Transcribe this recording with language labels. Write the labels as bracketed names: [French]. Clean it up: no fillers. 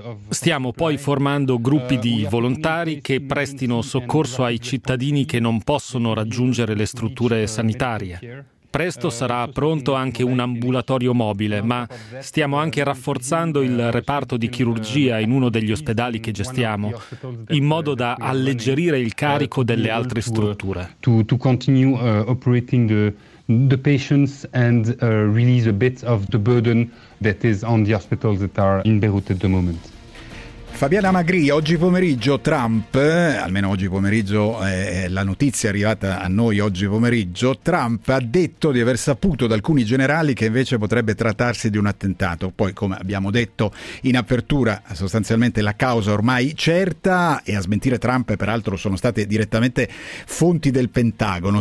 [Italian] Stiamo poi formando gruppi di volontari che prestino soccorso ai cittadini che non possono raggiungere le strutture sanitarie. Presto sarà pronto anche un ambulatorio mobile, ma stiamo anche rafforzando il reparto di chirurgia in uno degli ospedali che gestiamo, in modo da alleggerire il carico delle altre strutture. [English] To continue operating the patients and release a bit of the burden that is on the hospitals that are in Beirut at the moment. [Italian] Fabiana Magri, oggi pomeriggio Trump, almeno oggi pomeriggio la notizia è arrivata a noi oggi pomeriggio, Trump ha detto di aver saputo da alcuni generali che invece potrebbe trattarsi di un attentato. Poi, come abbiamo detto in apertura, sostanzialmente la causa ormai certa, e a smentire Trump peraltro sono state direttamente fonti del Pentagono.